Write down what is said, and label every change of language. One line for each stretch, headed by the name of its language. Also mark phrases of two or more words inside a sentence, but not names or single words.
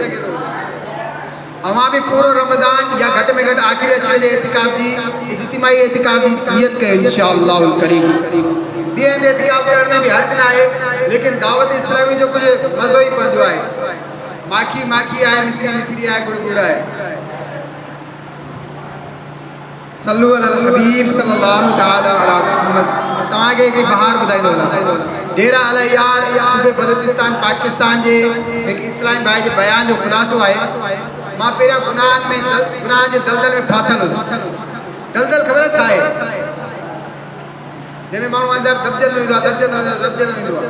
Sindhi: अवां भी पूरो रमज़ान या घट में घट आखिरी अशरे जे एतिकाफ़ जी इज्तिमाई एतिकाफ़ जी नियत कयो
Arabic: إن شاء الله الكريم.
Sindhi: ॿिए हंधि एतिकाफ़ करण में भी हर्ज न आहे, लेकिन दावत इस्लामी जो कुछ मज़ो ही पंहिंजो आहे। माखी आहे, मिसरी आहे, गुड़ आहे।
Arabic: صلوا على الحبيب صلى الله تعالى على محمد.
Sindhi: तव्हांखे हिकिड़ी बहार ॿुधाईंदो हलां। डेरा अल यार सूबे बलूचिस्तान पाकिस्तान जे हिकु इस्लामी भाई जे बयान जो ख़ुलासो आहे। मां पहिरियां गुनाहनि जे दलदल में फाथल हुउसि। दलदल ख़बर छा आहे? जंहिंमें माण्हू अंदरि दॿजंदो वेंदो आहे।